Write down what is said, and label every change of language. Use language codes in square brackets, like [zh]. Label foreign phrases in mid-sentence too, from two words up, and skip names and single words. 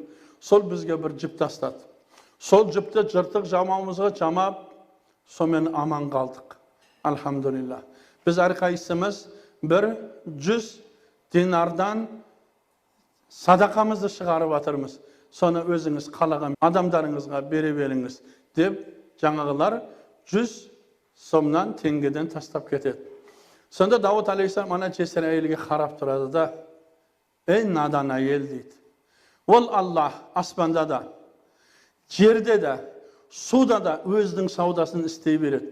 [kk] Сол бізге бір жіп тастады. Сол жіпті жыртық жамауымызға жамап, сонымен аман қалдық. Алхамдулилlah. Біз әрқайсымыз бір 100 динардан садақамызды шығарып атырмыз. Соны өзіңіз қалаған адамдарыңызға бере беріңіз деп жаңағылар 100 [uz] so'mdan tengadan tashlab ketadi. Sonda Davud alayhisalom ana Jesar ayolga qarab turadi da, ey nadon ayol deydi. Ol Allah osmonda da, yerda da, suvda da o'zining savdosini istay beradi.